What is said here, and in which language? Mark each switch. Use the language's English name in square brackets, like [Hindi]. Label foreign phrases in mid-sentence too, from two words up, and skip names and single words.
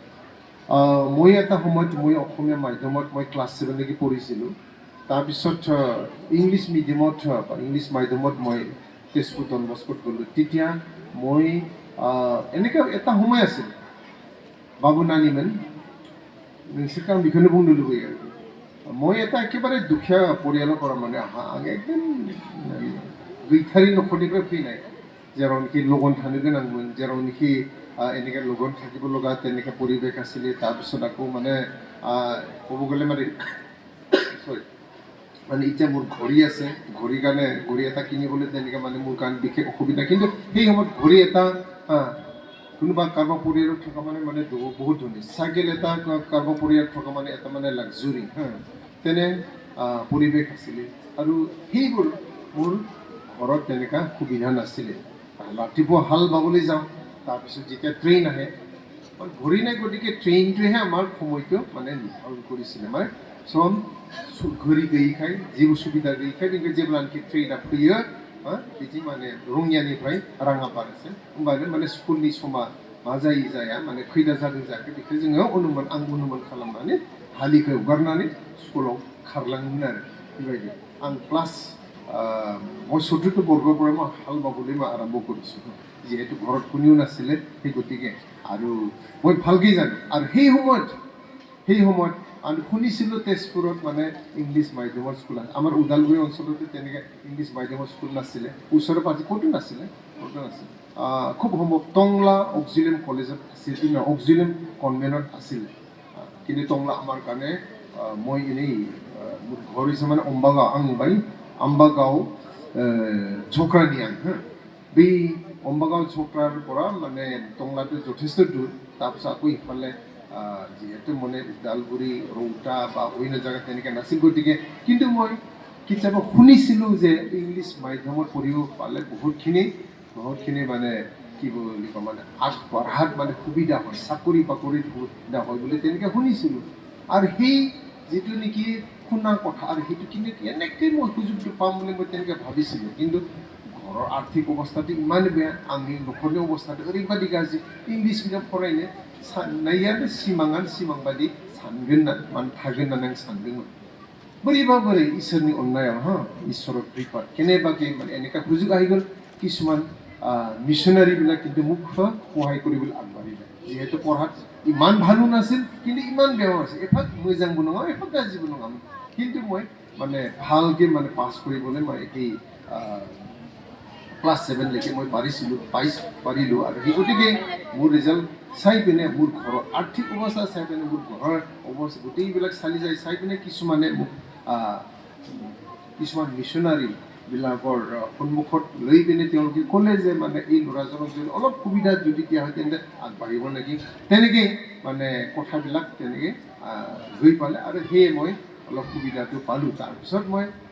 [Assamese] মই এটা সময়ত মই অসমীয়া মাধ্যমত মই ক্লাছ 7লৈকে পঢ়িছিলোঁ তাৰপিছত ইংলিছ মিডিয়ামত ইংলিছ মাধ্যমত মই তেজপুৰ ডন বস্কোত গ'লোঁ তেতিয়া মই এনেকৈ এটা সময় আছিল [Bodo] বাবু নানিমोन नोंसोरखौ आं बेखौनो बुंनो लुबैयो [Assamese] মই এটা একেবাৰে দুখীয়া পৰিয়ালৰ পৰা মানে আহা আং একদম [Bodo] গৈথাৰী নখৰনিफ्राय फैनाय जेरावनोखि लगन थानो गोनांमोन जेरावनोखि [Assamese] এনেকৈ লগন থাকিব লগা তেনেকৈ পৰিৱেশ আছিলে তাৰপিছত আকৌ মানে ক'ব গ'লে মানে চৰি মানে এতিয়া মোৰ ঘড়ী আছে ঘড়ীৰ কাৰণে ঘড়ী এটা কিনিবলৈ তেনেকৈ মানে মোৰ কাৰণে বিশেষ অসুবিধা কিন্তু সেই সময়ত ঘড়ী এটা কোনোবা কাৰোবাৰ পৰিয়ালত থকা মানে মানে বহুত ধনী চাইকেল এটা কাৰোবাৰ পৰিয়ালত থকা মানে এটা মানে লাক্সাৰী তেনে পৰিৱেশ আছিলে আৰু সেইবোৰ মোৰ ঘৰত তেনেকুৱা সুবিধা নাছিলে ৰাতিপুৱা হাল বাবলৈ যাওঁ তাৰপিছত যেতিয়া ট্ৰেইন আহে ঘড়ী নাই গতিকে ট্ৰেইনটোৱেহে আমাৰ সময়টো মানে নিৰ্ধাৰণ কৰিছিলে মানে [Bodo] सम घड़ी गैयैखाय जेबो सुबिदा गैयैखाय बेखौ जेब्लानोखि ट्रेना फैयो बिदि माने रङियानिफ्राय राङापारासिम होमबानो माने स्कुलनि समा मा जायो जाया माने खैथा जादों जायाखै बेखौ जोङो आं अनुमान खालामनानै हालिखौ हगारनानै स्कुलाव खारलाङोमोन आरो बेबायदि आं क्लास [Assamese] মই চতুৰ্থ বৰ্গৰ পৰা মই হাল বাবলৈ মই আৰম্ভ কৰিছোঁ যিহেতু ঘৰত কোনেও নাছিলে সেই গতিকে আৰু মই ভালকৈ জানো আৰু সেই সময়ত আমি শুনিছিলোঁ তেজপুৰত মানে ইংলিছ মাধ্যমৰ স্কুল আছে আমাৰ ওদালগুৰি অঞ্চলতে তেনেকৈ ইংলিছ মাধ্যমৰ স্কুল নাছিলে ওচৰে পাঁজৰে ক'তো নাছিলে খুব সম্ভৱ টংলা অক্সিলিয়াম কলেজত আছিল অক্সিলিয়াম কনভেণ্টত আছিলে কিন্তু টংলা আমাৰ কাৰণে মই এনেই মোৰ ঘৰ হৈছে মানে অম্বাগাঁও [Bodo] आं नुबाय आम्बागाव झक्रानि आं बै अम्बागाव झक्रार [Assamese] পৰা মানে টংলাটো যথেষ্ট দূৰ তাৰপিছত আকৌ ইফালে যিহেতু মানে ওদালগুৰি ৰৌতা বা অন্য জেগাত তেনেকৈ নাছিল গতিকে কিন্তু মই কেতিয়াবা শুনিছিলোঁ যে ইংলিছ মাধ্যমত পঢ়িব পালে বহুতখিনি মানে কি বুলি কয় মানে আগবঢ়াত মানে সুবিধা হয় চাকৰি বাকৰিত সুবিধা হয় বুলি তেনেকৈ শুনিছিলোঁ আৰু সেই যিটো নেকি শুনা কথা আৰু সেইটো কিন্তু এনেকৈ মই সুযোগটো পাম বুলি মই তেনেকৈ ভাবিছিলোঁ কিন্তু ঘৰৰ আৰ্থিক অৱস্থাটো ইমান বেয়া [Bodo] आंनि न'खरनि अबस्थाটো ओरैबादि गाज्रि इंलिस मिडियाम फरायनो साननायानो सिमां बादि सानगोन माने थागोन होननानै आं सानदोंमोन बोरै इसोरनि अननायाव [Assamese] इसोरर कृपात केनेबाके माने এনেকুৱা সুযোগ আহি গ'ল কিছুমান মিছনাৰীবিলাক কিন্তু মোক সহায় কৰিবলৈ আগবাঢ়িলে যিহেতু পঢ়াত ইমান ভালো নাছিল কিন্তু ইমান বেয়াও নাছিল [Bodo] एफाक मोजांबो नङा एफाक गाज्रिबो नङामोन [Assamese] কিন্তু মই মানে ভালকৈ মানে পাছ কৰিবলৈ মই এই ক্লাছ 7 লৈকে মই পাৰিলোঁ আৰু সেই গতিকে মোৰ ৰিজাল্ট চাই পিনে মোৰ ঘৰৰ আৰ্থিক অৱস্থা চাই পিনে মোৰ ঘৰৰ অৱস্থা গোটেইবিলাক চাই পিনে কিছুমানে মোক কিছুমান মিছনাৰীবিলাকৰ সন্মুখত লৈ পিনে তেওঁলোকে ক'লে যে মানে এই ল'ৰাজনক যদি অলপ সুবিধা যদি দিয়া হয় তেন্তে আগবাঢ়িব নেকি তেনেকৈ মানে কথাবিলাক তেনেকৈ গৈ পালে আৰু সেয়ে মই অলপ সুবিধাটো পালোঁ তাৰপিছত মই